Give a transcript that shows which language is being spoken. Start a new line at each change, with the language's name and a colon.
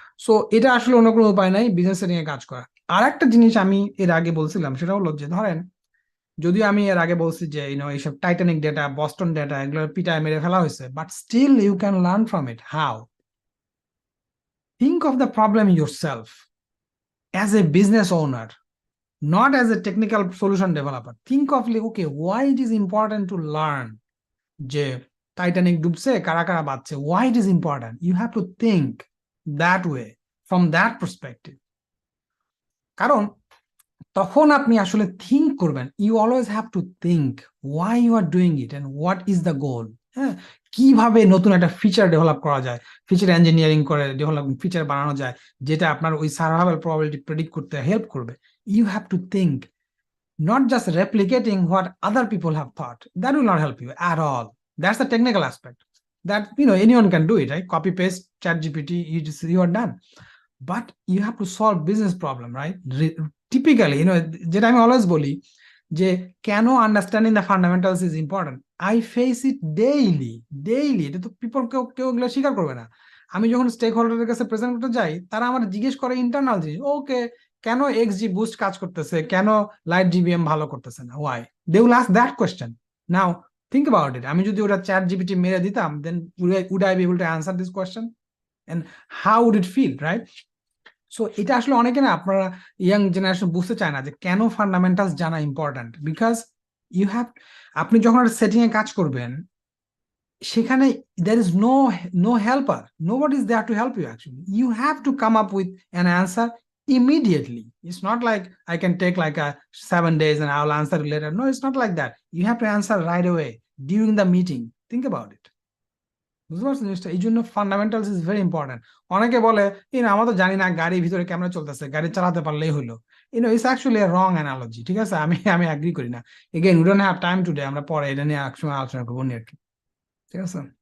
Bangla: So এটা আসলে অন্য কোনো উপায় নাই বিজনেস নিয়ে কাজ করা। আর একটা জিনিস আমি এর আগে বলছিলাম, সেটা হলো যে ধরেন, যদিও আমি এর আগে বলছি যে এইসব টাইটানিক ডেটা, বস্টন ডেটা, এগুলো পিটায় মেরে ফেলা হয়েছে,
English: But still you can learn from it. How? Think of the problem yourself as a business owner, not as a technical solution developer. Think of like, okay, why it is important to learn
Bangla: যে Titanic ডুবছে, কারা কারা বাঁচছে,
English: why it is important. You have to think that way, from that perspective.
Bangla: কারণ তখন আপনি আসলে think করবেন,
English: You always have to think why you are doing it and what is the goal.
Bangla: হ্যাঁ, কিভাবে নতুন একটা ফিচার ডেভেলপ করা যায়, ফিচার ইঞ্জিনিয়ারিং করে ডেভেলপ ফিচার বানানো যায় যেটা আপনার ওই সার্ভাইভাল প্রবাবিলিটি প্রেডিক্ট করতে হেল্প করবে।
English: You have to think, not just replicating what other people have thought. That will not help you at all. That's the technical aspect that anyone can do it, right? Copy paste chat gpt, you are done. But you have to solve business problem, right? Typically,
Bangla: যেটা আমি always বলি যে কেন
English: Understanding the fundamentals is important, I face it daily.
Bangla: এটা তো people কেউ এগুলো স্বীকার করবে না। আমি যখন স্টেক হোল্ডারের কাছে প্রেজেন্ট করতে যাই, তারা আমার জিজ্ঞেস করে ইন্টারনাল জিনিস, ওকে কেন এক্সজি বুস্ট কাজ করতেছে, কেন লাইট জিবিএম ভালো করতেছে না,
English: Why they will ask that question. Now think about it,
Bangla: আমি যদি ওটা চ্যাট জিপিটি মেরে দিতাম,
English: Then would I be able to answer this question and how would it feel, right?
Bangla: So এটা আসলে অনেকে না, আপনারা ইয়াং জেনারেশন বুঝতে চায় না যে কেন ফান্ডামেন্টালস জানা ইম্পর্ট্যান্ট।
English: because you have,
Bangla: আপনি যখন একটা সেটিং এ কাজ করবেন, সেখানে
English: there is no helper, nobody is there to help you. Actually, you have to come up with an answer immediately. It's not like I can take like 7 days and I'll answer later. No, it's not like that. You have to answer right away during the meeting. Think about it.
Bangla: বুঝতে পারছেন জিনিসটা? এই জন্য fundamentals is very important. অনেকে বলে আমরা তো জানি না গাড়ির ভিতরে ক্যামেরা চলতেছে, গাড়ি চালাতে পারলেই হলো।
English: It's actually a wrong analogy.
Bangla: ঠিক আছে, আমি এগ্রি করি না।
English: again, we don't have time today,
Bangla: আমরা পরে এটা নিয়ে একসময় আলোচনা করবো নি আর কি। ঠিক আছে,